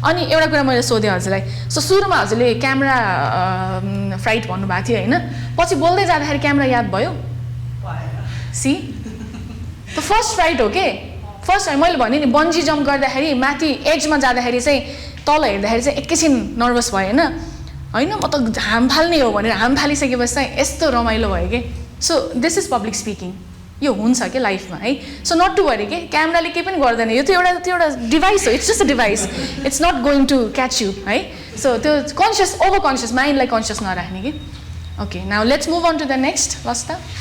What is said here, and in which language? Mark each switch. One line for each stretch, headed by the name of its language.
Nepali: अनि एउटा कुरा मैले सोधेँ हजुरलाई, सो सुरुमा हजुरले क्यामेरा फ्राइट भन्नुभएको थियो होइन, पछि बोल्दै जाँदाखेरि क्यामेरा याद भयो? सी त फर्स्ट फ्राइट हो के, फर्स्ट टाइम मैले भने नि बन्जी जम्प गर्दाखेरि माथि एजमा जाँदाखेरि चाहिँ तल हेर्दाखेरि चाहिँ एकैछिन नर्भस भयो होइन, म त हाम फाल्ने हो भनेर हाम फालिसकेपछि चाहिँ यस्तो रमाइलो भयो कि।
English: so this is public speaking,
Nepali: यो हुन्छ क्या लाइफमा है। सो नट टु वरी के, क्यामेराले केही पनि गर्दैन, यो त एउटा डिभाइस हो,
English: it's just a device, it's not going to catch you
Nepali: है। सो त्यो कन्सियस, ओभर कन्सियस, माइन्डलाई कन्सियस नराख्ने कि।
English: Okay, now let's move on to the next वास्ता।